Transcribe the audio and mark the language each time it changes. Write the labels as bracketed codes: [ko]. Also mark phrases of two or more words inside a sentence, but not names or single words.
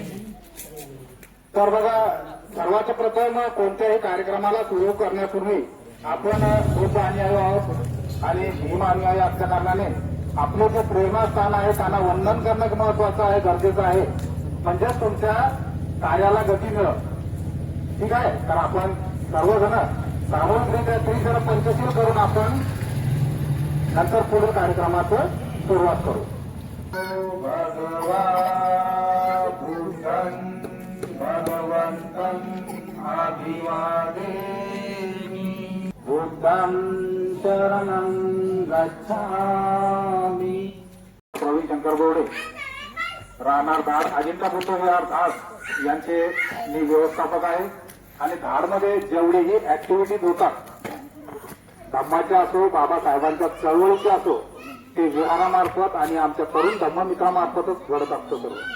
[mr] तर बघा, सर्वात प्रथम कोणत्याही कार्यक्रमाला सुरू करण्यापूर्वी आपण बुद्ध अनुयायी आहोत आणि भीम अनुयायी असल्या कारणाने आपले जे प्रेरणास्थान आहे त्यांना वंदन करणं महत्वाचं आहे, गरजेचं आहे. म्हणजेच तुमच्या कार्याला गती मिळत. ठीक आहे. तर आपण सर्वजण सामूहिकरित्या त्रिशरण पंचशील करून आपण नंतर पुढील कार्यक्रमाचं सुरुवात करू. [pi] भगवा बुद्धं भगवन्तं अभिवादेमि बुद्धं शरणं गच्छामि. [mr] प्रवीण शंकर गोडे, राहणार धाड, अजिंठा बुद्ध विहार धाड यांचे मी व्यवस्थापक आहे. आणि धाडमध्ये जेवढेही ऍक्टिव्हिटीज होतात, धम्माच्या असो, बाबासाहेबांच्या चळवळीच्या असो, ते विहारामार्फत आणि आमच्या तरुण धम्ममित्रामार्फतच घडत असतो सर्व.